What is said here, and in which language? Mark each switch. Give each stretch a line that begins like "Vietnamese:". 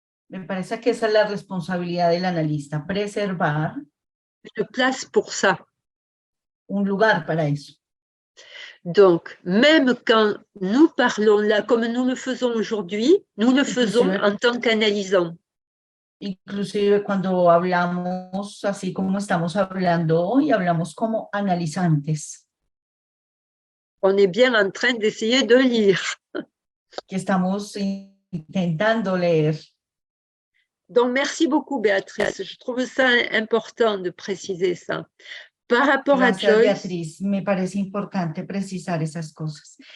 Spanish: Me parece que esa es la responsabilidad del analista, preservar
French: une place pour ça.
Spanish: Un lugar para eso.
French: Donc, même quand nous parlons là, comme nous le faisons aujourd'hui, nous le faisons en tant qu'analysant.
Spanish: Inclusive cuando hablamos así como estamos hablando hoy, hablamos como analizantes.
French: On est bien en train d'essayer de lire.
Spanish: Que estamos intentando leer.
French: Donc, merci beaucoup, Béatrice. Je trouve ça important de préciser ça. Par rapport
Spanish: Gracias,
French: à Joyce,
Spanish: Beatriz, me parece importante precisar esas cosas.